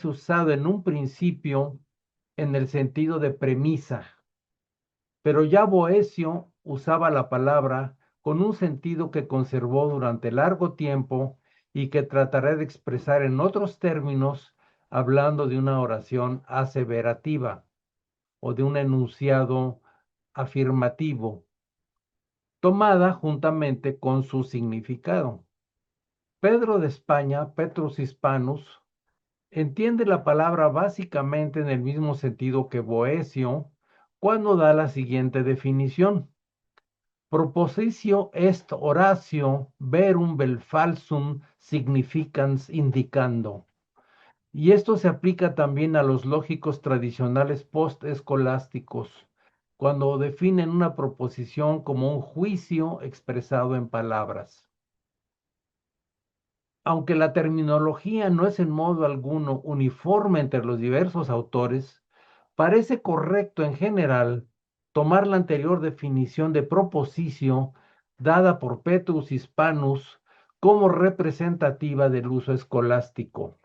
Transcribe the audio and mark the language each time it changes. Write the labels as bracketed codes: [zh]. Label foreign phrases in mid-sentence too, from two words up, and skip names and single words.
[es] usado en un principio en el sentido de premisa, pero ya Boecio usaba la palabra con un sentido que conservó durante largo tiempo y que trataré de expresar en otros términos hablando de una oración aseverativa o de un enunciado afirmativo, tomada juntamente con su significado. Pedro de España, Petrus Hispanus, entiende la palabra básicamente en el mismo sentido que Boecio cuando da la siguiente definición. [la] Propositio est oratio verum vel falsum significans indicando. [es] Y esto se aplica también a los lógicos tradicionales post-escolásticos, cuando definen una proposición como un juicio expresado en palabras. Aunque la terminología no es en modo alguno uniforme entre los diversos autores, parece correcto en general tomar la anterior definición de proposicio dada por Petrus Hispanus como representativa del uso escolástico.